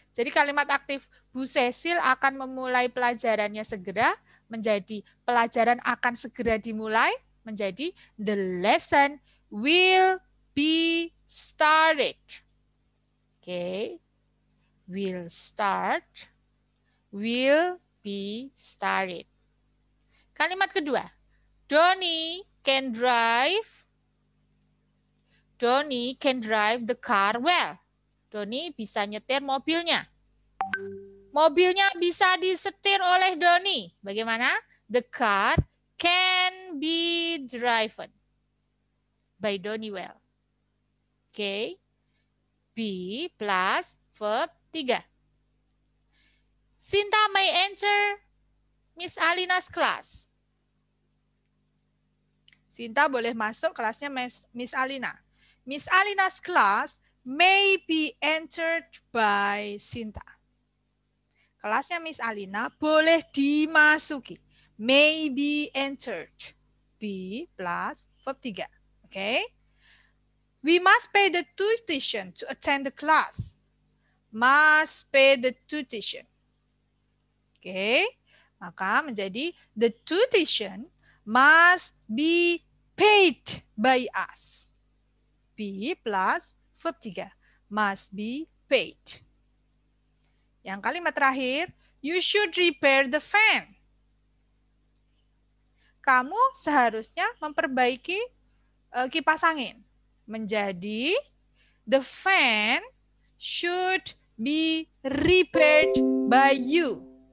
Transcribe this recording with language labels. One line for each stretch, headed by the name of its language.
Indonesian: Jadi kalimat aktif Bu Cecil akan memulai pelajarannya segera menjadi pelajaran akan segera dimulai menjadi
English: the lesson will be started.
Indonesian: Oke.
English: Will start. Will be started.
Indonesian: Kalimat kedua.
English: Donnie can drive. Donnie can drive the car well.
Indonesian: Donnie bisa nyetir mobilnya. Mobilnya bisa disetir oleh Donnie. Bagaimana?
English: The car can be driven by Donnie well. Oke. Be plus verb 3. Sinta may enter Miss Alina's class.
Indonesian: Sinta boleh masuk kelasnya Miss Alina.
English: Miss Alina's class may be entered by Sinta.
Indonesian: Kelasnya Miss Alina boleh dimasuki.
English: May be entered. Be plus verb 3. Okay? We must pay the tuition to attend the class. Must pay the tuition. Okay?
Indonesian: Maka menjadi
English: the tuition must be paid by us. Be plus verb 3. Must be paid.
Indonesian: Yang kalimat terakhir,
English: you should repair the fan.
Indonesian: Kamu seharusnya memperbaiki kipas angin.
English: Menjadi the fan should be repaired by you.